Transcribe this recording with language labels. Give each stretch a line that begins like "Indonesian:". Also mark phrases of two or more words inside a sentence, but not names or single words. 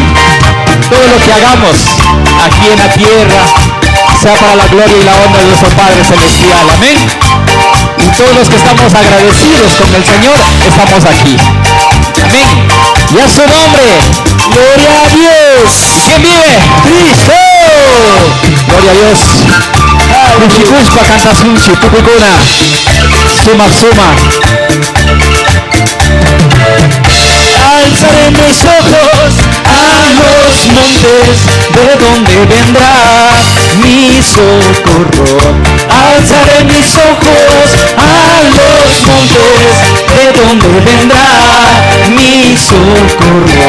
Spanish: Todo lo que hagamos aquí en la tierra, sea para la gloria y la honra de nuestro Padre Celestial, amén. Y todos los que estamos agradecidos con el Señor, estamos aquí. Amén. Y a su nombre, ¡Gloria a Dios! ¿quién vive? ¡Cristo! Gloria a Dios.
Quechua: Kushikushpa canta sunchi, tukukuna. Suma, suma.
Spanish: Alzaré mis ojos A los montes, ¿de dónde vendrá mi socorro? Alzaré mis ojos a los montes, ¿de dónde vendrá mi socorro?